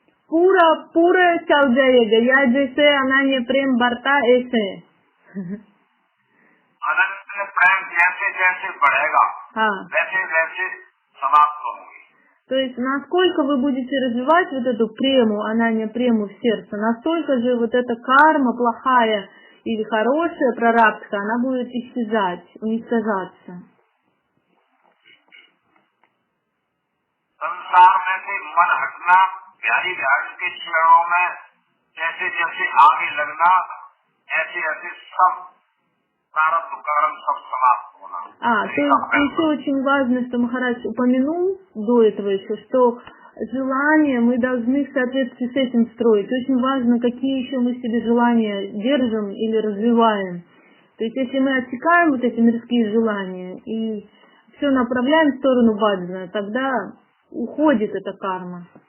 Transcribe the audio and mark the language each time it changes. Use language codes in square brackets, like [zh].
[hi] पूरा चल जाएगा, या जैसे अनन्य प्रेम बढ़ता ऐसे। अनन्य प्रेम जैसे जैसे बढ़ेगा, हाँ, वैसे वैसे समाप्त होंगे। [ru] То есть, насколько вы будете развивать вот эту прему, ананья прему в сердце, настолько же вот эта карма плохая или хорошая прарабдха, она будет исчезать, уничтожаться. [hi] संसार में से मन हटना, प्यारी बिहारी के चरणों में जैसे जैसे आगे लगना, ऐसे ऐसे सब प्रारब्ध कर्म सब समाप्त होना। [ru] То есть еще очень важно, что Махарадж упомянул до этого еще, что желания мы должны в соответствии с этим строить. Очень важно, какие еще мы в себе желания держим или развиваем. То есть если мы отсекаем вот эти мирские желания и все направляем в сторону баджана, тогда уходит эта карма.